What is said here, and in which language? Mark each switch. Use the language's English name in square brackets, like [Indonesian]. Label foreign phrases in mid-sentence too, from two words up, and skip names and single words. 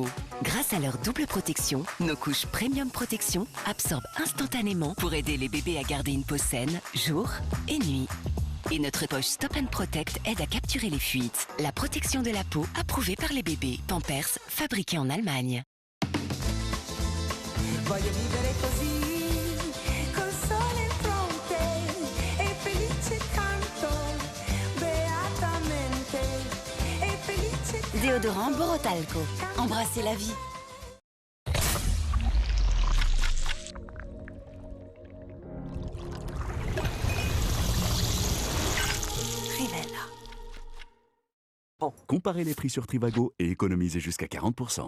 [French] Grâce à leur double protection, nos couches Premium Protection absorbent instantanément pour aider les bébés à garder une peau saine, jour et nuit. Et notre poche Stop & Protect aide à capturer les fuites. La protection de la peau approuvée par les bébés. Pampers, fabriqué en Allemagne. [Italian] Voglio vivere così, col sole in fronte e felice canto, beatamente e felice canto. [French] Déodorant Borotalco. Embrassez la vie. Rivella. Comparez les prix sur Trivago et économisez jusqu'à 40%.